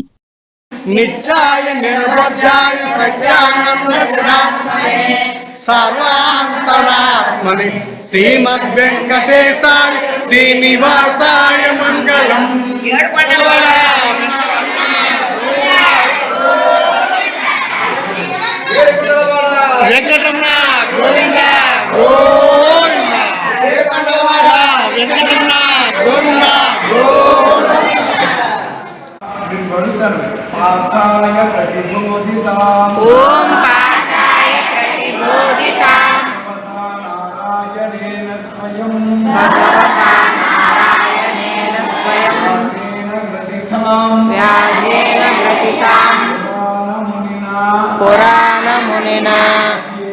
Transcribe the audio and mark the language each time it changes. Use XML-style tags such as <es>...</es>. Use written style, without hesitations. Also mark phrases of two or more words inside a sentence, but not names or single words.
<sa>నిత్యాయ నిర్వజ్యాయ సత్యానంద శిరాత్మనే సర్వాంతరాత్మనే శ్రీమద్వెంకటేశాయ శ్రీనివాసాయ మంగళం. వెంకటరమణ గోవింద గోవింద, వెంకటరమణ గోవింద पार्थाय प्रतिबोधिताम् ओम पार्थाय प्रतिबोधिताम् नारायणेन स्वयं भगवता नारायणेन स्वयं व्यासेन ग्रथिताम् पुराणमुनिना</sa>